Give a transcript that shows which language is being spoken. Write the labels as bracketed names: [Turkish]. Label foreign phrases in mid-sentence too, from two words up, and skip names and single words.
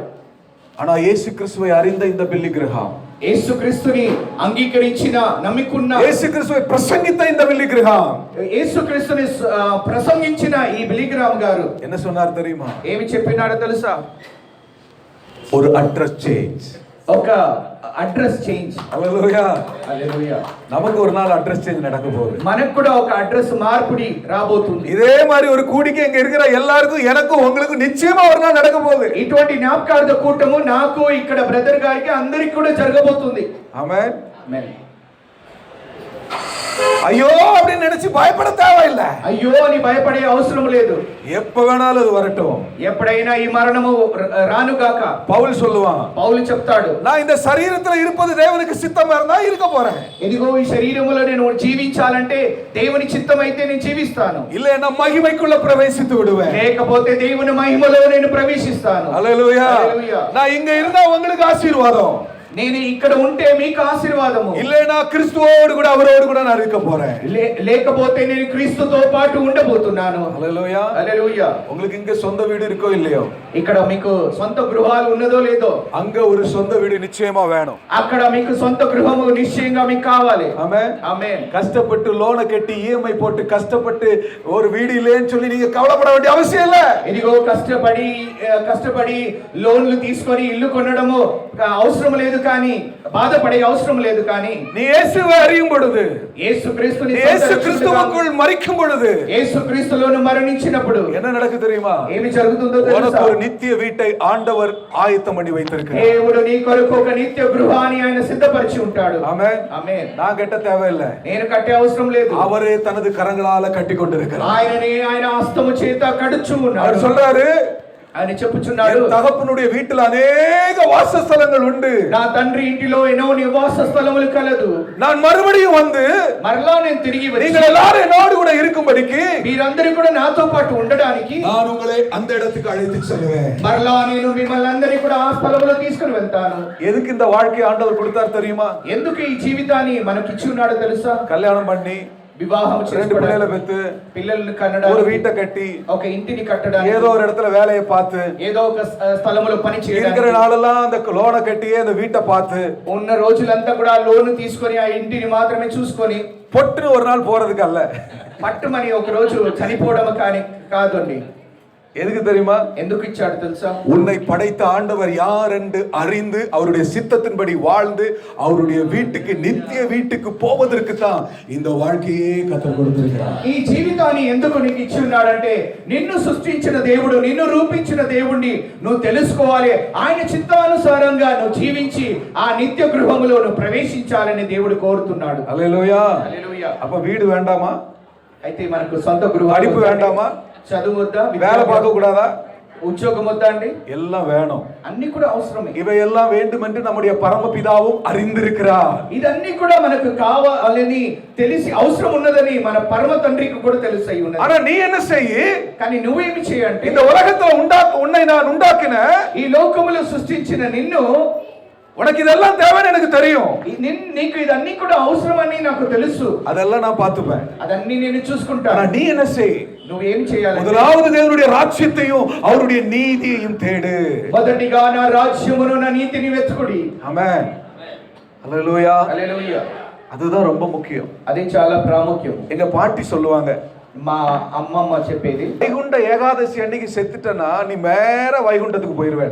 [Tamil] ஆனா இயேசு கிறிஸ்துவை அறிந்த இந்த பில்லி கிரஹாம், [Telugu] యేసుక్రీస్తుని అంగీకరించిన నమ్ముకున్న, [Tamil] இயேசு கிறிஸ்துவை பிரசங்கித்த இந்த பில்லி கிரஹாம், [Telugu] యేసుక్రీస్తుని ప్రసంగించిన ఈ బిలిగ్రామ్ గారు [Tamil] என்ன சொன்னார் தெரியுமா? [Telugu] ఏమి చెప్పినాడో తెలుసా? [Tamil] ஒரு அட்ரஸ் சேஞ்ச். [Telugu] ఒక అడ్రస్ చేంజ్. హల్లెలూయా. హల్లెలూయా. [Tamil] நமக்கு ஒரு நாள் அட்ரஸ் சேஞ்ச் நடக்க போகுது. [Telugu] మనకు కూడా ఒక అడ్రస్ మార్పుడి రాబోతుంది. [Tamil] இதே மாதிரி ஒரு கூடிக்கை இங்க இருக்கிற எல்லாருக்கும் எனக்கும் உங்களுக்கு நிச்சயமா ஒரு நாள் நடக்க போகுது. [Telugu] ఇటువంటి జ్ఞాపకార్థ కూటము నాకు ఇక్కడ బ్రదర్ గారికి అందరికి కూడా జరగబోతుంది. ఆమేన్. ఆమేన్. [Tamil] ஐயோ அப்படின்னு நினைச்சு பயப்பட தேவையில்லை. [Telugu] అయ్యో అని భయపడే అవసరం లేదు. [Tamil] எப்ப வேணாலும் அது வரட்டும். [Telugu] ఎప్పుడైనా ఈ మరణము రానుగాక. [Tamil] பவுல் சொல்லுவான், [Telugu] పౌలు చెప్తాడు, [Tamil] நான் இந்த சரீரத்துல இருப்பது தேவனுக்கு சித்தமா இருந்தா இருக்க போறேன். [Telugu] ఇదిగో ఈ శరీరములో నేను జీవించాలంటే దేవుని చిత్తం అయితే నేను జీవిస్తాను. [Tamil] இல்ல நான் మహిமைக்குள்ள பிரவேசித்து விடுவேன். [Telugu] లేకపోతే దేవుని మహిమలో నేను ప్రవేశిస్తాను. హల్లెలూయా. హల్లెలూయా. [Tamil] நான் இங்க இருந்தா உங்களுக்கு ஆசீర్வாதம். [Telugu] నేను ఇక్కడ ఉంటే మీకు ఆశీర్వాదము. [Tamil] இல்லைனா கிறிஸ்துவோடு கூட அவரோடு கூட நான் இருக்க போறேன். [Telugu] లేకపోతే నేను క్రీస్తుతో పాటు ఉండబోతున్నాను. హల్లెలూయా. హల్లెలూయా. [Tamil] உங்களுக்கு இங்க சொந்த வீடு இருக்கோ இல்லையோ, [Telugu] ఇక్కడ మీకు సొంత గృహాలు ఉన్నదో లేదో, [Tamil] அங்க ஒரு சொந்த வீடு நிச்சயமா வேணும். [Telugu] అక్కడ మీకు సొంత గృహము నిశ్చయంగా మీకు కావాలి. [Tamil] ஆமென். [Telugu] ఆమేన్. [Tamil] கஷ்டப்பட்டு லோனை கட்டி இஎம்ஐ போட்டு கஷ்டப்பட்டு ஒரு வீடு இல்லைன்னு சொல்லி நீங்க கவலைப்பட வேண்டிய அவசியம் இல்ல. [Telugu] ఇదిగో కష్టపడి లోన్లు తీసుకొని ఇల్లు కొనడము అవసరం లేదు, కానీ బాధపడే అవసరం లేదు. కానీ [Tamil] நீ இயேசுவை அறியும் பொழுது, [Telugu] యేసుక్రీస్తుని [Tamil] கிறிஸ்துவுக்குள் மரிக்கும் பொழுது, [Telugu] యేసుక్రీస్తులోను మరణించినప్పుడు [Tamil] என்ன நடக்குது தெரியுமா? [Telugu] ఏమి జరుగుతుందో తెలుసా? [Tamil] உனக்கு ஒரு நித்திய வீட்டை ஆண்டவர் ஆயத்தம் பண்ணி வைத்திருக்கிறார். [Telugu] దేవుడు నీ కొరకు ఒక నిత్య గృహాన్ని ఆయన సిద్ధపరిచి ఉంటాడు. [Tamil] ஆமென். [Telugu] ఆమేన్. [Tamil] நான் கட்ட தேவையில்லை, [Telugu] నేను కట్టే అవసరం లేదు. [Tamil] அவரே தனது கரங்களால கட்டி கொண்டிருக்கிறார். [Telugu] ఆయన హస్తము చేత కడుచు ఉన్నాడు. [Tamil] அவர் சொல்றாரு, [Telugu] ఆయన చెప్పుచున్నాడు, [Tamil] தகப்பனுடைய வீட்டில் அநேக வாசஸ்தலங்கள் உண்டு, [Telugu] నా తండ్రి ఇంటిలో ఎన్నో నివాస స్థలములు కలదు. [Tamil] நான் మறுபடியும் வந்து [Telugu] మరలా నేను తిరిగి వచ్చి [Tamil] நீங்கள் எல்லாரும் என்னோடு கூட இருக்கும்படிக்கு [Telugu] మీరందరూ కూడా నాతో పాటు ఉండడానికి [Tamil] நான் உங்களை அந்த இடத்துக்கு அழைத்து செல்வேன். [Telugu] మరలా నేను మిమ్మల్ని అందరినీ కూడా ఆ స్థలంలో తీసుకుని వెళ్తాను. [Tamil] எதுக்கு இந்த வாழ்க்கையை ஆண்டவர் கொடுத்தார் தெரியுமா? [Telugu] ఎందుకు ఈ జీవితాన్ని మనకి ఇచ్చి ఉన్నాడో తెలుసా? [Tamil] கல்யாணம் பண்ணி [Telugu] వివాహం [Tamil] ரெண்டு பிள்ளைகளை பெத்து [Telugu] పిల్లల్ని [Tamil] ஒரு [Telugu] కనడానికి, [Tamil] வீட்டை கட்டி [Telugu] ఒక ఇంటిని కట్టడానికి, [Tamil] ஏதோ ஒரு இடத்துல வேலையை பார்த்து [Telugu] ఏదో ఒక స్థలములో పని [Tamil] இருக்கிற [Telugu] చేయడానికి, [Tamil] நாளெல்லாம் அந்த லோனை கட்டி அந்த வீட்டை பார்த்து [Telugu] ఉన్న రోజులంతా కూడా లోన్ తీసుకొని ఆ ఇంటిని మాత్రమే చూసుకొని [Tamil] பொட்டுன்னு ஒரு நாள் போறதுக்கு அல்ல. [Telugu] పట్టుమని ఒక రోజు చనిపోవడం కానీ కాదండి. [Tamil] எதுக்கு தெரியுமா? [Telugu] ఎందుకు ఇచ్చాడు తెలుసా? [Tamil] உன்னை படைத்த ஆண்டவர் யார் என்று அறிந்து அவருடைய சித்தத்தின்படி வாழ்ந்து அவருடைய வீட்டுக்கு நித்திய வீட்டுக்கு போவதற்கு தான் இந்த வாழ்க்கையே கற்றுக் கொடுத்திருக்கிறார். [Telugu] ఈ జీవితాన్ని ఎందుకు నీకు ఇచ్చి ఉన్నాడంటే నిన్ను సృష్టించిన దేవుడు, నిన్ను రూపించిన దేవుణ్ణి నువ్వు తెలుసుకోవాలి. ఆయన చిత్తానుసారంగా నువ్వు జీవించి ఆ నిత్య గృహములో నువ్వు ప్రవేశించాలని దేవుడు కోరుతున్నాడు. హల్లెలూయా. హల్లెలూయా. [Tamil] அப்ப வீடு வேண்டாமா? [Telugu] అయితే మనకు సొంత గృహం, [Tamil] படிப்பு வேண்டாமா? [Telugu] చదువు వద్దా? [Tamil] வேலை பார்க்க கூடாதா? [Telugu] ఉద్యోగం వద్దా అండి? [Tamil] எல்லாம் வேணும். [Telugu] అన్ని కూడా అవసరమే. [Tamil] இவையெல்லாம் வேண்டும் என்று நம்முடைய பரமபிதாவும் அறிந்திருக்கிறார். [Telugu] ఇదన్నీ కూడా మనకు కావాలని తెలిసి అవసరం ఉన్నదని మన పరమ తండ్రికి కూడా తెలుసు అయి ఉన్నది. [Tamil] ஆனா நீ என்ன செய்ய? [Telugu] కానీ నువ్వేమి చేయంటే, [Tamil] இந்த உலகத்துல உன்னை நான் உண்டாக்கின, [Telugu] ఈ లోకములో సృష్టించిన నిన్ను, [Tamil] உனக்கு இதெல்லாம் தேவைன்னு எனக்கு தெரியும். [Telugu] నీకు ఇదన్నీ కూడా అవసరమని నాకు తెలుసు. [Tamil] அதெல்லாம் நான் பார்த்துப்பேன். [Telugu] అదన్నీ నేను [Tamil] ஆனா [Telugu] చూసుకుంటాను. [Tamil] நீ என்ன செய்? [Telugu] నువ్వేం చేయాలి? [Tamil] முதலாவது தேவனுடைய ராஜ்யத்தையும் அவருடைய நீதியையும் தேடு. [Telugu] మొదటిగా నా రాజ్యమును, నా నీతిని వెతుకుడి. [Tamil] ஆமென். ஹல்லேலூயா. [Telugu] హల్లెలూయా. [Tamil] அதுதான் ரொம்ப முக்கியம். [Telugu] అది చాలా ప్రాముఖ్యం. [Tamil] எங்க பாட்டி சொல்லுவாங்க, [Telugu] మా అమ్మమ్మ చెప్పేది, [Tamil] வைகுண்ட ஏகாதசி அன்னைக்கு செத்துட்டனா நீ மேர வைகுண்டத்துக்கு போயிருவேன்.